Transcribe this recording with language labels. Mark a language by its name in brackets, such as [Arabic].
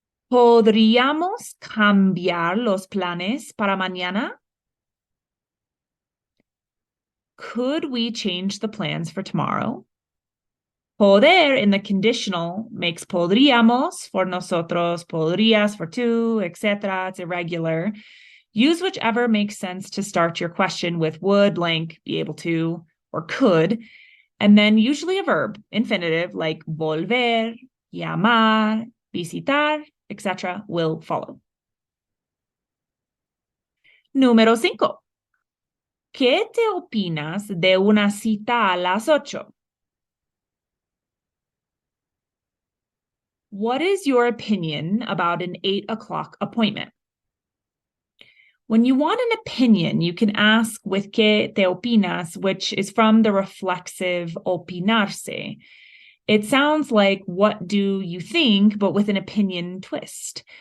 [Spanish] ¿Podríamos cambiar los planes para mañana? [English] Could we change the plans for tomorrow? Poder in the conditional makes podríamos for nosotros, podrías for tú, etc. It's irregular. Use whichever makes sense to start your question with would, blank, be able to, or could, and then usually a verb, infinitive, like volver, llamar, visitar, etc. will follow. [Spanish] Número 5. ¿Qué te opinas de una cita a las 8? [English] What is your opinion about an 8 o'clock appointment? When you want an opinion, you can ask with [Spanish] ¿qué te opinas?, [English] which is from the reflexive opinarse. It sounds like what do you think, but with an opinion twist.